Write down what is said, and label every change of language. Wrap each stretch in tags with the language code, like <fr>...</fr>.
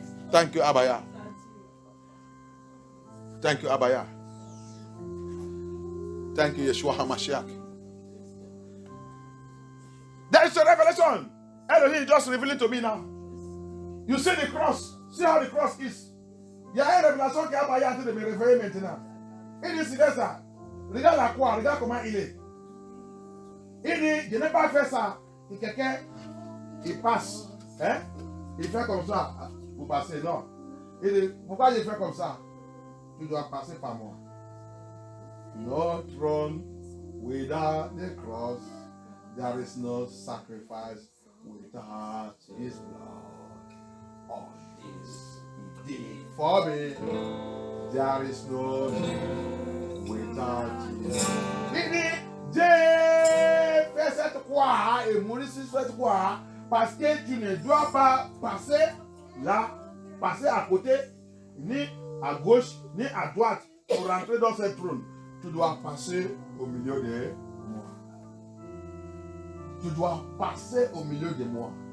<en>Thank you, Abaya. Thank you, Abaya. Thank you, Yeshua HaMashiach. There is a revelation. Elohim just revealing to me now. You see the cross. See how the cross is.</en> <fr>Il y a une révélation qui a Abaya en train de me réveiller maintenant. Il dit, c'est ça. Regarde la croix, regarde comment il est. Il dit, je n'ai pas fait ça. Et quelqu'un, il passe. Hein? Il fait comme ça. Vous passez, non. Il dit, pourquoi j'ai fait comme ça? Tu dois passer par moi.</fr> <en>No throne without the cross. There is no sacrifice without his blood. All this he did for me. There is no name without his blood.</en> <fr>Il dit, j'ai fait cette croix et mourir sur cette croix parce que tu ne dois pas passer là, passer à côté, ni à gauche, ni à droite pour rentrer dans ce trône. Tu dois passer au milieu de moi. Tu dois passer au milieu de moi.</fr>